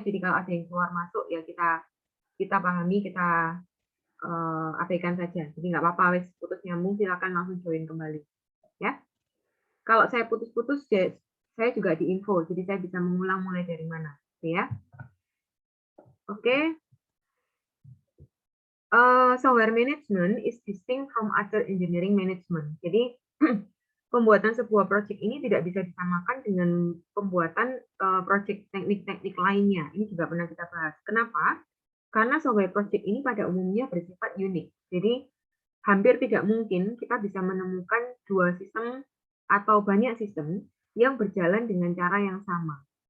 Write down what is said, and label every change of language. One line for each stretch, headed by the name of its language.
Indonesian: Jadi kalau ada yang keluar masuk ya kita pahami, kita abaikan saja. Jadi nggak apa-apa, wes putus nyambung silakan langsung join kembali. Ya. Kalau saya putus-putus, saya juga diinfo, jadi saya bisa mengulang mulai dari mana. Ya. Oke.
English: Software management is distinct from other engineering management.
Indonesian: Jadi pembuatan sebuah project ini tidak bisa disamakan dengan pembuatan project teknik-teknik lainnya. Ini juga pernah kita bahas. Kenapa? Karena software project ini pada umumnya bersifat unik. Jadi hampir tidak mungkin kita bisa menemukan dua sistem atau banyak sistem yang berjalan dengan cara yang sama.